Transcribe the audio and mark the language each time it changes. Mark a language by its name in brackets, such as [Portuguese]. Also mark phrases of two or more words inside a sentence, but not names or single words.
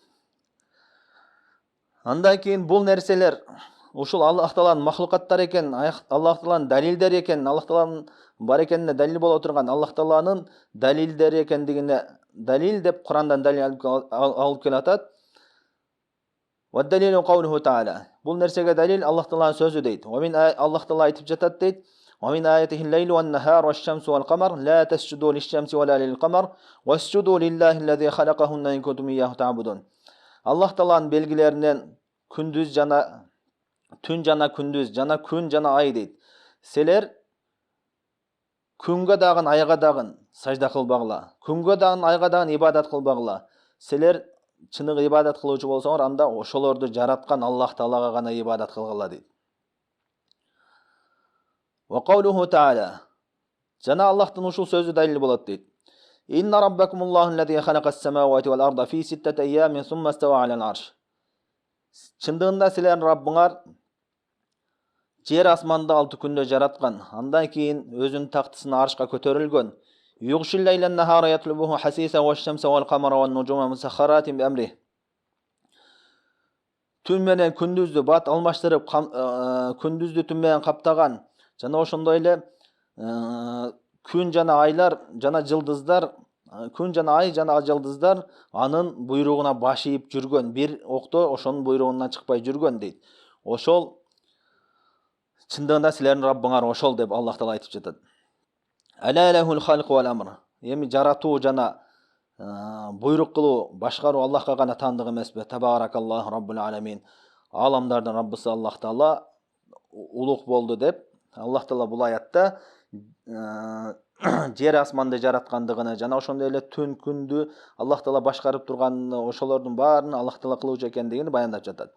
[Kyrgyz] Андан кийин бул нерселер ушул Аллах Тааланын махлукаттары экен, Аллах Тааланын далилдери экен, Аллах Тааланын бар экенине далил боло турган Аллах Тааланын далилдери экендигине далил деп Курандан далил алып келатат. [Arabic] "والدليل قوله تعالى". [Kyrgyz] Бул нерсеге далил Аллах Тааланын сөзү дейт. Аллах Таала айтып жатат дейт: [Arabic] "ومن آياته الليل والنهار والشمس والقمر لا تسجدوا للشمس ولا للقمر واسجدوا لله الذي خلقهن إن كنتم إياه تعبدون". [Kyrgyz] Аллах Тааланын белгилеринен күндүз жана түн жана күндүз жана күн жана ай дейт. Силер күнгө дагы айга дагы сажда кылбагыла. Күнгө дагы айга дагы ибадат кылбагыла. Силер чыныгы ибадат кылуучу болсоңор, анда ошолорду жараткан Аллах Таалага гана ибадат кылгыла дейт. [Arabic] وقوله تعالى. [Kyrgyz] Жана Аллахтын ушул сөзү далил болот дейт. [Arabic] إن ربكم الله الذي خلق السماوات والأرض في ستة أيام ثم استوى على العرش. [Kyrgyz] Чындыгында силердин Раббыңар жер асманды 6 күндө жараткан. Андан кийин өзүнүн тактысына аршка көтөрүлгөн. [Arabic] يغشي الليل النهار يطلبه حثيثا والشمس والقمر والنجوم مسخرات بأمره. [Kyrgyz] Түн менен күндүздү бат алмаштырып, күндүздү түн менен каптаган. Жана ошондой эле күн жана айлар жана жылдыздар, күн жана ай жана жылдыздар анын буйругуна баш ийип жүргөн. Бир окто ошонун буйругунан чыкпай жүргөн дейт. Ошол чындыгында силердин Раббыңар ошол деп Аллах Таала айтып жатат. [Arabic] ألا له الخلق والأمر. [Kyrgyz] Эми жаратуу жана буйрук кылуу, башкаруу Аллахка гана таандык эмеспи? [Arabic] تبارك الله رب العالمين. [Kyrgyz] Аламдардын Раббысы Аллах Таала улук болду деп Аллах Таала бул аятта жер асманды жараткандыгын жана ошондой эле түн күндү Аллах Таала башкарып турганын, ошолордун баарын Аллах Таала кылуучу экендигин баяндап жатат.